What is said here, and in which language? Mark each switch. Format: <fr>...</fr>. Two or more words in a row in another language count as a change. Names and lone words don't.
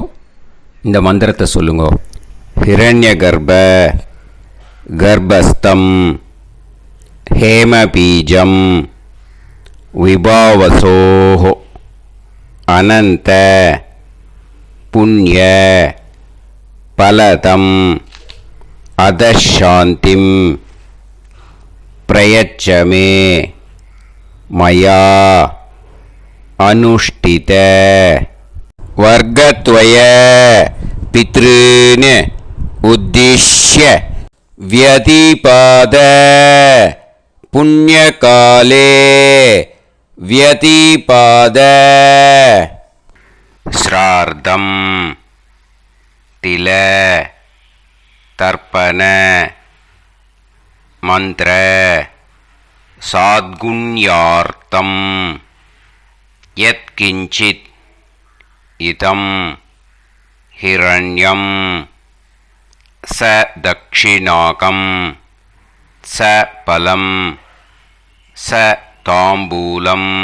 <ta>இந்த மந்திரத்தை சொல்லுங்கோ.</ta> <sa>हिरण्य गर्भ गर्भस्थं हेमबीजं विभावसोः अनन्त पुण्य फलदं अतःशान्तिं प्रयच्छमे मया अनुष्ठित वर्गद्वय पितॄन् उद्दिश्य व्यतिपाद पुण्यकाले व्यतिपाद श्रार्धं तिल तर्पण मंत्र साद्गुण्यार्थं यत्किंचित् इदं हिरण्यं स दक्षिणाकं स फलं स ताम्बूलं</sa>